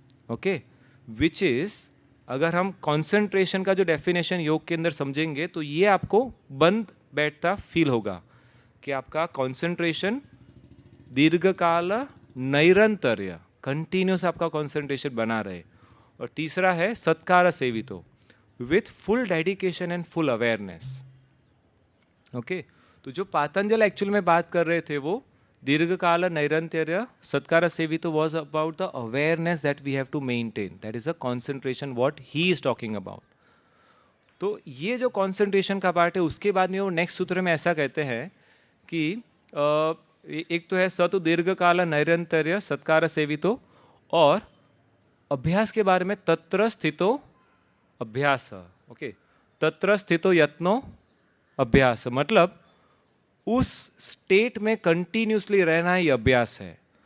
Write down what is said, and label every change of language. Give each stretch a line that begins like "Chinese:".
Hindi: Okay,
English: which is,
Hindi: अगर हम concentration का जो डेफिनेशन योग के अंदर समझेंगे, तो ये आपको बंद बैठता फील होगा कि आपका कंसंट्रेशन दीर्घकाल नैरंतर्य, कंटिन्यूस आपका कंसंट्रेशन बना रहे। और तीसरा है सत्कार सेवितो,
English: With full dedication and full awareness.
Hindi: Okay, तो जो पातंजल एक्चुअल में बात कर रहे थे वो
English: Dirghakala Nairantya Satkara Sevito was about the awareness that we have to maintain. That is a concentration what he is talking about.
Hindi: तो ये जो concentration का पार्ट है उसके बाद में वो नेक्स्ट सूत्र में ऐसा कहते हैं कि एक तो है सतु दीर्घकाल नैरंतर्य सत्कार सेवितो और अभ्यास के बारे में तत्र स्थितो अभ्यास. ओके, तत्र स्थितो यत्नो अभ्यास मतलब उस स्टेट में कंटिन्यूसली रहना ही अभ्यास है.